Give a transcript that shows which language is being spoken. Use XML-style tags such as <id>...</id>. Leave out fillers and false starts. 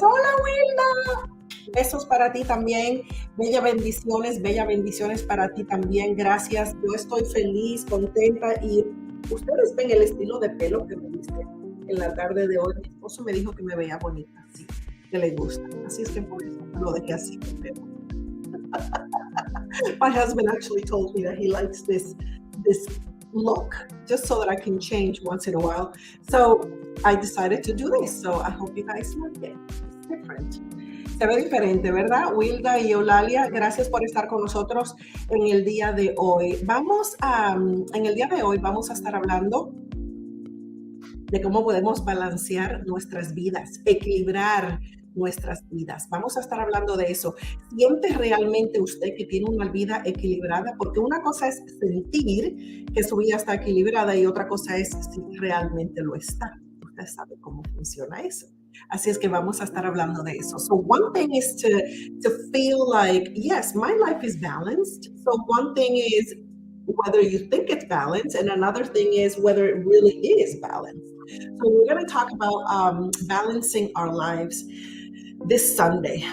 <es>¡Hola, Wilda! Besos para ti también, bella bendiciones para ti también, gracias. Yo estoy feliz, contenta y ustedes ven el estilo de pelo que me diste en la tarde de hoy. Mi esposo me dijo que me veía bonita, sí, que le gusta, así es que por eso lo dejé así.</es> <en>My husband actually told me that he likes this look, just so that I can change once in a while. So I decided to do this. So I hope you guys like it. It's different.</en> <es>Se ve diferente, ¿verdad? Wilda y Eulalia, gracias por estar con nosotros en el día de hoy. En el día de hoy vamos a estar hablando de cómo podemos balancear nuestras vidas, equilibrar nuestras vidas. Vamos a estar hablando de eso. ¿Siente realmente usted que tiene una vida equilibrada? Porque una cosa es sentir que su vida está equilibrada y otra cosa es si realmente lo está. Usted sabe cómo funciona eso. Así es que vamos a estar hablando de eso.</es> <en>So one thing is to feel like, yes, my life is balanced. So one thing is whether you think it's balanced, and another thing is whether it really is balanced. So we're going to talk about balancing our lives this Sunday.</en>